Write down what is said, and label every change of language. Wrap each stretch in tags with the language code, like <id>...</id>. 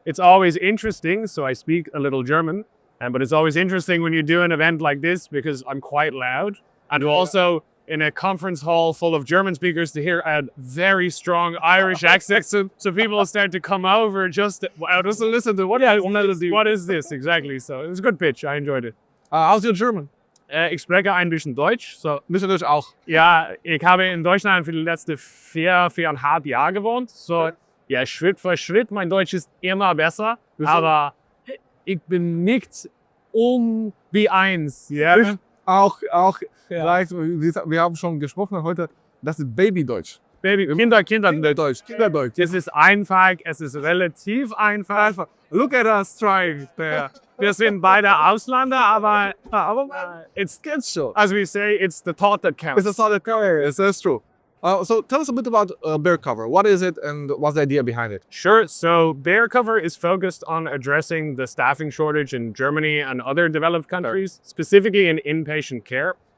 <en>It's always interesting, so I speak a little German, but it's always interesting when you do an event like this because I'm quite loud. And also in a conference hall full of German speakers to hear a very strong Irish accent. So people start to come over just to listen to what is this exactly. So it was a good pitch. I enjoyed it. How's your German?</en> <de>Ich spreche ein bisschen Deutsch.</de> <en>So,</en> <de>Bisschen Deutsch auch. ja, ich habe in Deutschland für die letzten 4,5 Jahre gewohnt. So, ja, Schritt für Schritt. Mein Deutsch ist immer besser. Aber ich bin nicht B1. Ja. Auch, vielleicht, wir haben schon gesprochen heute, das ist Babydeutsch. Kinderdeutsch. Kinderdeutsch. Es ist einfach, es ist relativ einfach.</de> <en>Look at us trying there.</en> <de>Wir sind beide Ausländer, aber</de> <en>It's schon. as we say, it's the thought that counts. It's a solid career. That's true. So tell us a bit about BearCover. What is it and what's the idea behind it? Sure. So BearCover is focused on addressing the staffing shortage in Germany and other developed countries, specifically in inpatient care.</en>